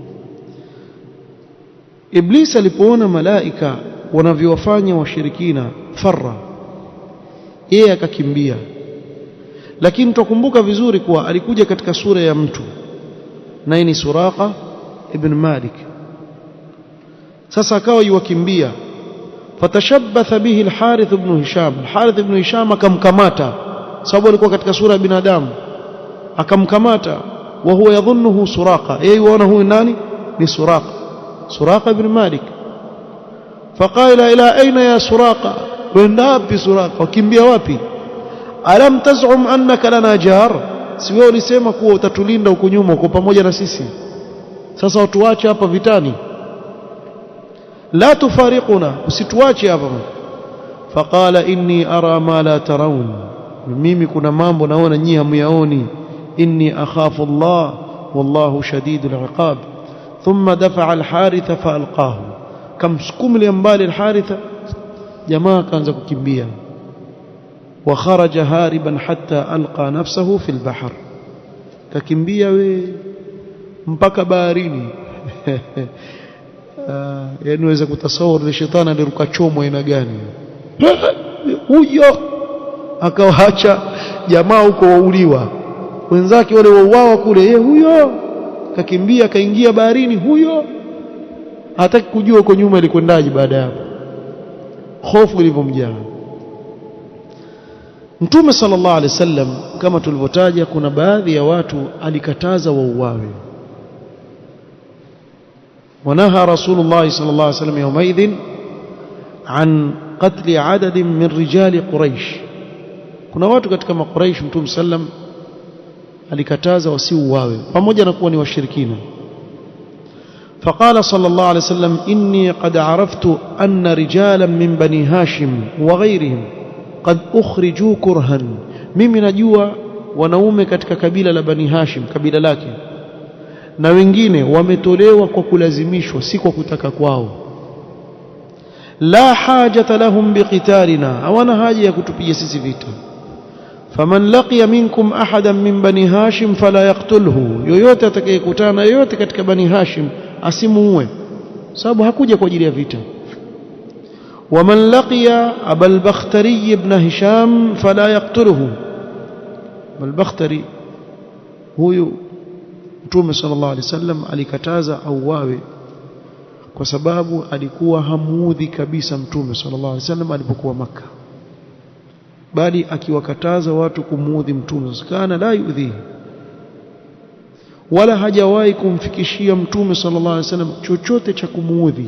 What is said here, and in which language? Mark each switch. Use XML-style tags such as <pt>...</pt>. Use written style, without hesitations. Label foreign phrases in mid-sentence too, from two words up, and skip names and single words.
<sw>Iblis alipoona malaika wanavyowafanya washirikina farra, yeye akakimbia. Lakini tukumbuka vizuri kuwa alikuja katika sura ya mtu, naye ni Suraqa ibn Malik. Sasa akawa yuwakimbia,</sw> <ar>فتشبث به</ar> <sw>al-Harith ibn Hisham. Al-Harith ibn Hisham akamkamata, sababu alikuwa katika sura ya binadamu, akamkamata.</sw> <ar>وهو يظنه</ar> <sw>Suraqa, yeye yuona huyu nani? Ni Suraqa ibn Malik.</sw> <ar>فقال إلى أين يا سراقة,</ar> <sw>wenda wapi Suraqa, wakimbia wapi?</sw> <ar>ألم تزعم أنك لنا جار,</ar> <sw>si wewe ulisema kuwa utatulinda huko nyuma, uko pamoja na sisi, sasa watuache hapa vitani?</sw> <ar>لا تفارقنا,</ar> <sw>usituache hapa.</sw> <ar>فقال إني أرى ما لا ترون,</ar> <sw>mimi kuna mambo naona nyinyi hamyaoni.</sw> <ar>إني أخاف الله والله شديد العقاب. ثم دفع الحارث فألقاه,</ar> <sw>kamsukumlia mbali al-Haritha, jamaa kaanza kukimbia.</sw> <ar>وخرج هاربا حتى ألقى نفسه في البحر,</ar> <sw>kakimbia we mpaka baharini. Yani waweza kutasawari ni shetani aliruka chomo aina gani huyo, akawaacha jamaa huko wauliwa, wenzake wale wauawa kule, yeye huyo kakimbia kaingia baharini. Huyo hataki kujua huko nyuma ilikwendaje baada ya hapo, hofu ilivyomjaa. Mtume</sw> <ar>صلى الله عليه وسلم</ar> <sw>kama tulivyotaja, kuna baadhi ya watu alikataza wauawe.</sw> <ar>ونهى رسول الله صلى الله عليه وسلم يومئذ عن قتل عدد من رجال قريش.</ar> <sw>Kuna watu katika Quraish Mtume sallam alikataza wasiuawe pamoja na kuwa ni washirikina.</sw> <ar>فقال صلى الله عليه وسلم إني قد عرفت أن رجالا من بني هاشم وغيرهم قد أخرجوا كرها.</ar> <sw>mimi najua wanaume katika kabila la Bani Hashim, kabila lake, na wengine wametolewa kwa kulazimishwa, si kwa kutaka kwao.</sw> <ar>لا حاجة لهم بقتالنا,</ar> <sw>hawana haja ya kutupiga sisi vita.</sw> <ar>فمن لقي منكم أحدا من بني هاشم فلا يقتله,</ar> <sw>yoyote atakayekutana yoyote katika Bani Hashim asimuue, sababu hakuja kwa ajili ya vita.</sw> <ar>ومن لقي أبا البختري بن هشام فلا يقتله.</ar> <sw>Abul Bakhtari huyu Mtume</sw> <ar>صلى الله عليه وسلم</ar> <sw>alikataza auawe kwa sababu alikuwa hamuudhi kabisa Mtume sallallahu alaihi wasallam alipokuwa Makkah, bali akiwakataza watu kumuudhi Mtume,</sw> <ar>كان لا يؤذي,</ar> <sw>wala hajawahi kumfikishia Mtume</sw> <ar>صلى الله عليه وسلم</ar> <sw>chochote cha kumuudhi.</sw>